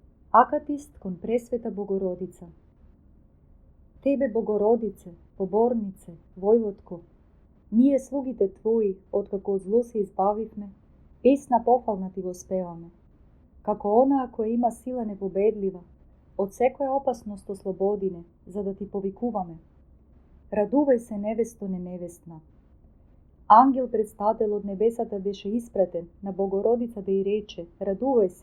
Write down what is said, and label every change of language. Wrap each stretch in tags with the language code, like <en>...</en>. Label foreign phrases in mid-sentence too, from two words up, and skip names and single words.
<mk>Акатист кон пресвета Богородица. Тебе, Богородице, поборнице, војводко, ние слугите Твои, откако од зло се избавивме, песна пофална Ти воспеваме. Како она која има сила непобедлива, од секоја опасност ослободине, за да Ти повикуваме. Радувај се, невесто неневестна. Ангел предстател од небесата беше испратен на Богородица да й рече: радувај се.</mk>